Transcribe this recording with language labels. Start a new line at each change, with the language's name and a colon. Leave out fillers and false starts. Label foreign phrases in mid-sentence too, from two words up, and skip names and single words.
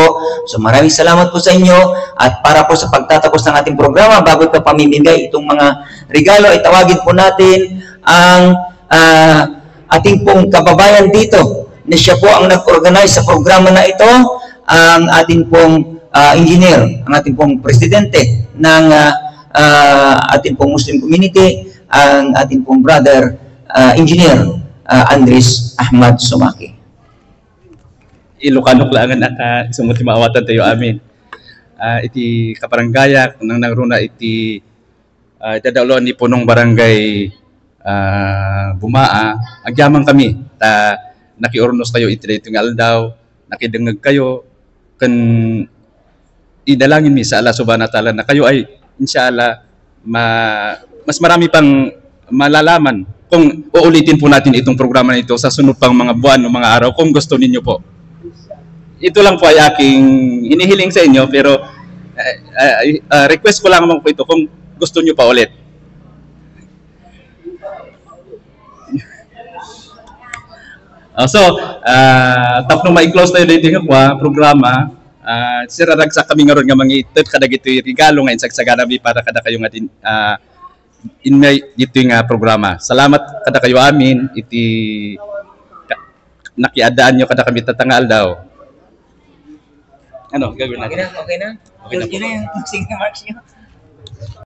Filipino: So maraming salamat po sa inyo at para po sa pagtatapos ng ating programa, bago ito pamimigay itong mga regalo, itawagin po natin ang ating pong kababayan dito na siya po ang nag-organize sa programa na ito, ang ating pong engineer, ang ating pong presidente ng ating pong
English: Muslim community,
Filipino: ang ating pong brother, engineer, Andres Ahmad Sumaki.
Iloko: Ilocano kailangan sumuti maawatan tayo amin. Iti kaparanggaya, nang nagruna iti dadaulo ni punong barangay Bumaa, agyamang kami, nakiurnos kayo iti itong aldaw, nakidengag kayo, kan idalangin mi sa Allah
Arabic: subhanahu wa ta'ala
Filipino: na kayo ay inshallah mas marami pang malalaman kung uulitin po natin itong programa na ito sa sunod pang mga buwan o mga araw kung gusto ninyo po. Ito lang po ay aking inihiling sa inyo pero request ko lang po ito kung gusto nyo pa ulit. Tapos ma-close tayo
Iloko: dito nga programa, siraragsak kami ngayon nga mangitot kada gito regalo nga insagsagana mi para kada kayo nga dito nga programa. Salamat kada kayo amin, iti nakiadaan nyo kada kami tatangal daw.
Filipino: Ano, gagawin natin? Okay na? Okay na? Okay na po.